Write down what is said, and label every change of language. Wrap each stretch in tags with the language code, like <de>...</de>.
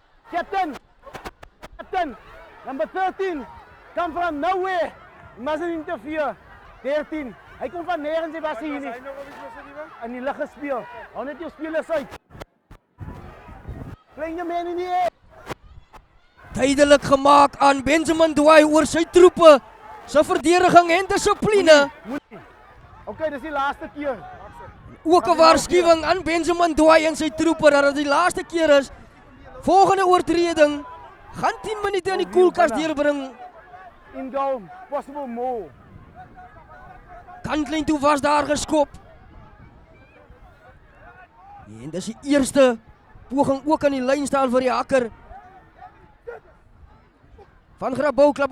<en>Captain, number 13, come from nowhere. He mustn't interfere.</en> <af>13, hy kom van nergens, hy was hier nie. In die lug gespeel. Hou net jou spelers uit.</af> <en>Playing the man in the air.</en> <af>Duidelik gemaak aan Benjamin Dwyer oor sy troepe, sy verdediging en dissipline. Okay, dis die laaste keer. Ook 'n waarskuwing aan Benjamin Dwyer en sy troepe dat dit die laaste keer is. Volgende oortreding gaan 10 minute in die koelkas deurbring.</af> <en>In goal, possible more.</en> <af>Kantlyn toe was daar geskop. En dis die eerste poging ook aan die lyn staan vir die hakker van Grabouwklub.</af>